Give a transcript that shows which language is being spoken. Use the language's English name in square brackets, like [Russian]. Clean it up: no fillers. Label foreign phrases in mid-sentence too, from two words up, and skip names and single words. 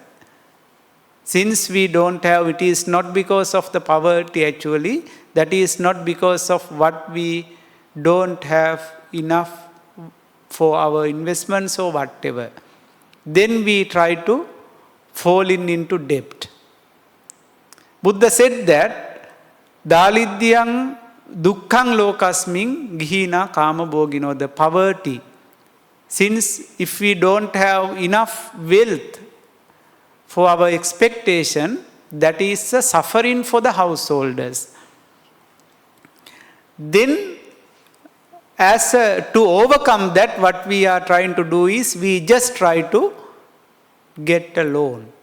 [English] Since we don't have, it is not because of the poverty actually, that is not because of what we don't have enough for our investments or whatever. Then we try to fall into debt. Buddha said that, [Pali] Dalidyang Dukkhang lokasming gihina kama bogino, [English] the poverty. Since if we don't have enough wealth for our expectation, that is a suffering for the householders. Then to overcome that, what we are trying to do is we just try to get a loan.